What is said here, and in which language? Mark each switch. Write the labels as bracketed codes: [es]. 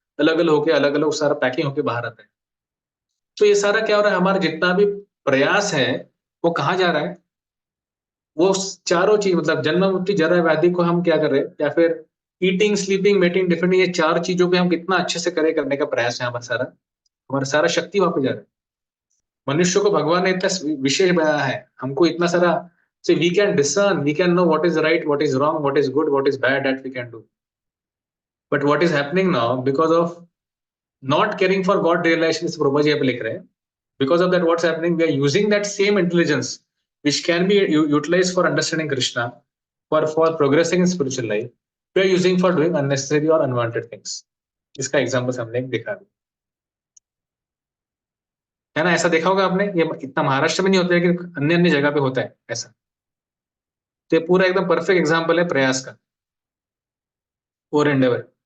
[hi] अलग अलग होके अलग अलग सारा पैकिंग होके बाहर आता है। तो ये सारा क्या हो रहा है, हमारा जितना भी प्रयास है वो कहाँ जा रहा है, वो चारों चीज मतलब जन्म मृत्यु जरा व्याधि को हम क्या कर रहे हैं, या फिर [en] eating sleeping mating different, [hi] ये चार चीजों पे हम कितना अच्छे से करे करने का प्रयास है, हमारा सारा शक्ति वहां पे जा रहा है। मनुष्य को भगवान ने इतना विशेष बनाया है, हमको इतना सारा, [en] so we can discern, we can know what is right, what is wrong, what is good, what is bad, that we can do. But what is happening now because of not caring for God realization, [hi] इस Prabhupada जी यहाँ पे लिख रहे हैं, [en] because of that what's happening, we are using that same intelligence which can be utilized for understanding Krishna, for progressing in spiritual life, we are using for doing unnecessary or unwanted things. [hi] इसका example हमने एक देखा है ना, ऐसा देखा होगा आपने, ये इतना महाराष्ट्र में नहीं होता है, लेकिन अन्य अन्य जगह पे होता है ऐसा। तो ये पूरा एकदम परफेक्ट एग्जाम्पल है प्रयास का और एंडेवर।